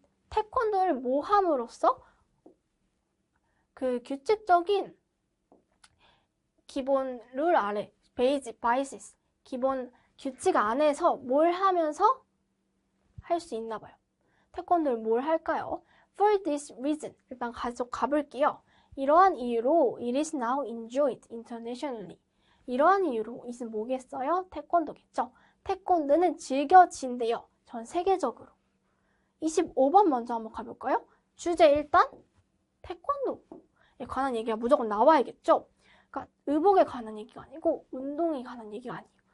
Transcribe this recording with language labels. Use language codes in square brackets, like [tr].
[ko] 태권도를 뭐 함으로써? 그 규칙적인 기본 룰 아래, basis, 기본 규칙 안에서 뭘 하면서 할 수 있나 봐요. 태권도를 뭘 할까요? [en] For this reason. [ko] 일단 계속 가볼게요. 이러한 이유로 [en] it is now enjoyed internationally. [ko] 이러한 이유로 it은 뭐겠어요? 태권도겠죠. 태권도는 즐겨진대요. 전 세계적으로. 25번 먼저 한번 가볼까요? 주제 일단 태권도에 관한 얘기가 무조건 나와야겠죠. 그러니까 의복에 관한 얘기가 아니고 운동에 관한 얘기가 아니에요.